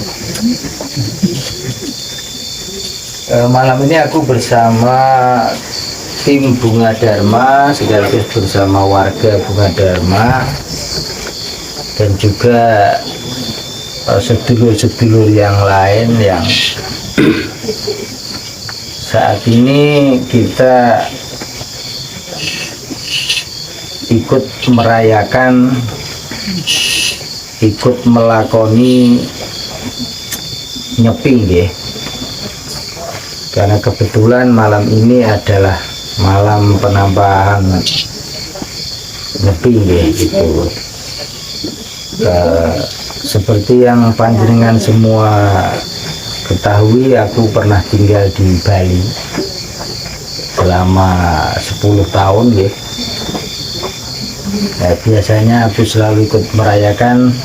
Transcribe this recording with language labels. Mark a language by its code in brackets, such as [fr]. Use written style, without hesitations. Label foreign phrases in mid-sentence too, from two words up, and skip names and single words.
[id] Malam ini aku bersama tim Bunga Dharma, sekaligus bersama warga Bunga Dharma, dan juga sedulur-sedulur yang lain yang saat ini kita ikut merayakan, ikut melakoni nyepi nggih. Karena kebetulan malam ini adalah malam penambahan nyepi nggih gitu. Seperti yang panjenengan semua ketahui, aku pernah tinggal di Bali selama 10 tahun ya. Biasanya aku selalu ikut merayakan.